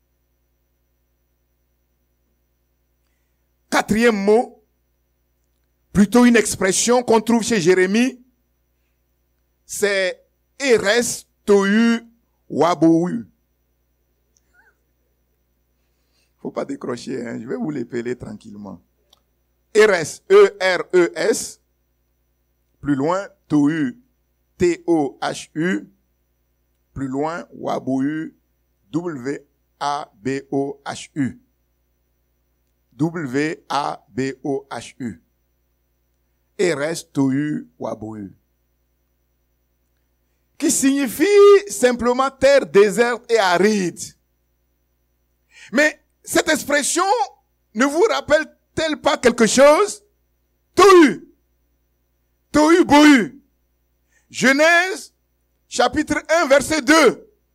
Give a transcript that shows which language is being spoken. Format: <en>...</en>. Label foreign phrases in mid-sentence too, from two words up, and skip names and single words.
<fr>Quatrième mot, plutôt une expression qu'on trouve chez Jérémie, c'est</fr> <he>Eres Tohu Wabou.</he> <fr>Faut pas décrocher, hein, je vais vous l'épeler tranquillement. Eres, E-R-E-S, plus loin, Tohu, T-O-H-U, plus loin, Wabou, W-A-B-O-H-U. W-A-B-O-H-U.</fr> <he>Eres Tohu Wabou.</he> <fr>Qui signifie simplement terre déserte et aride. Mais cette expression ne vous rappelle-t-elle pas quelque chose? Tohu. Tohu Bohu. Genèse, chapitre 1, verset 2.</fr>